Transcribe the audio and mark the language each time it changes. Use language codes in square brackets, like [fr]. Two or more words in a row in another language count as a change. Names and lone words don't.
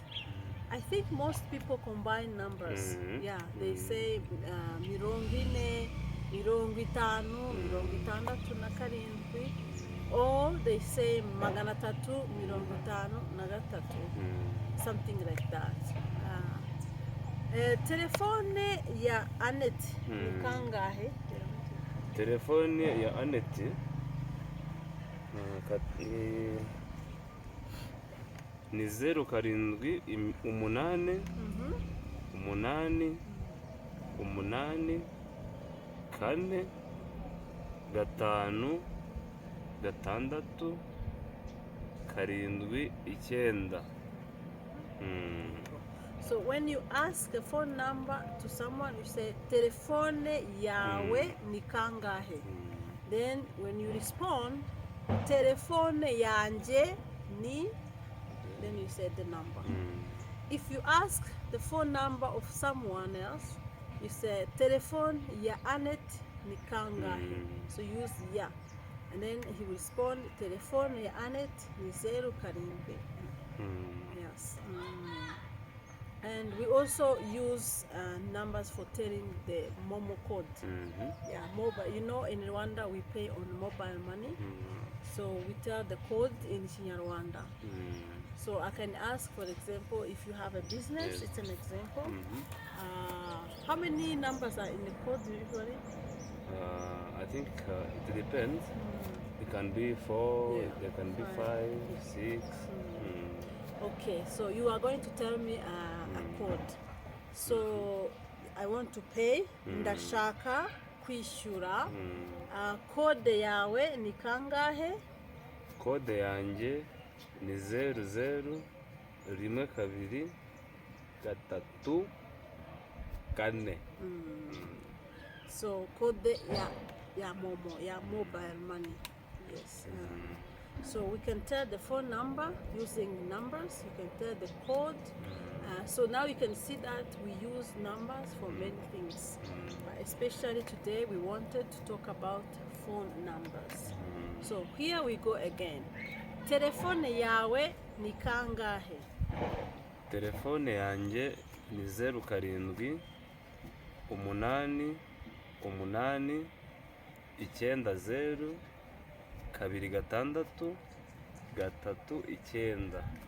[en] I think most people combine numbers. Yeah, they say 40, 50, 67, or they say 353, something like that. [rw] Telefone ya Annette ni kangahe? Telefone ya Annette ni 0 karindwi 8 8 8 4 5 6 7 9. [en] So when you ask a phone number to someone, you say [rw] telefone yawe ni kangahe. [en] Then when you respond, [rw] telefone yanje ni, [en] then you say the number. If you ask the phone number of someone else, you say [rw] telefone ya Annette ni kangahe. [en] So use ya, and then he will respond [rw] telefone ya Annette ni 0 karindwi. [en] Yes. And we also use numbers for telling the Momo code. Yeah, mobile. You know, in Rwanda we pay on mobile money, so we tell the code in Kinyarwanda. So I can ask, for example, if you have a business. It's an example. How many numbers are in the code usually? I think it depends. It can be 4, there can be 5, 6. Okay, so you are going to tell me a code. So I want to pay. [rw] Ndashaka kwishyura. Code yawe ni kangahe? Code yanjye ni 00 1 2 3 4. [en] So [rw] code ya Momo, ya [en] mobile money. Yes. So we can tell the phone number using numbers. You can tell the code. So now you can see that we use numbers for many things. But especially today we wanted to talk about phone numbers. So here we go again. [rw] Telefone yawe ni kangahe? Telefone yanjye ni 0 karindwi 8 8 9 0 2 6 3 9.